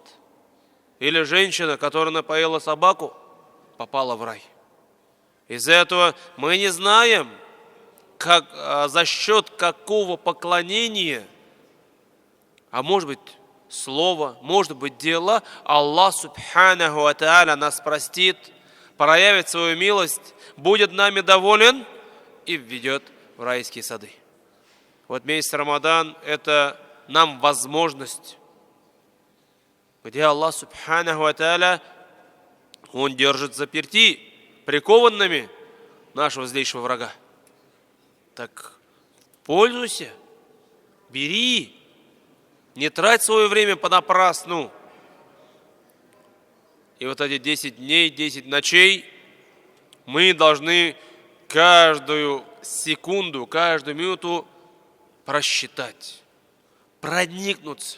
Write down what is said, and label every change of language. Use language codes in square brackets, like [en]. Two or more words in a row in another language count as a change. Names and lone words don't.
[ru] Или женщина, которая напоила собаку, попала в рай. Из-за этого мы не знаем, за счет какого поклонения, а может быть слово, может быть дело, Аллах [ar] سبحانه وتعالى [ru] нас простит, проявит свою милость, будет нами доволен и введет в райские сады. Вот месяц Рамадан – это нам возможность, где Аллах [ar] سبحانه وتعالى [ru] Он держит заперти, прикованными нашего злейшего врага. Так пользуйся, бери, не трать свое время понапрасну. И вот эти 10 дней, 10 ночей мы должны каждую секунду, каждую минуту просчитать, проникнуться.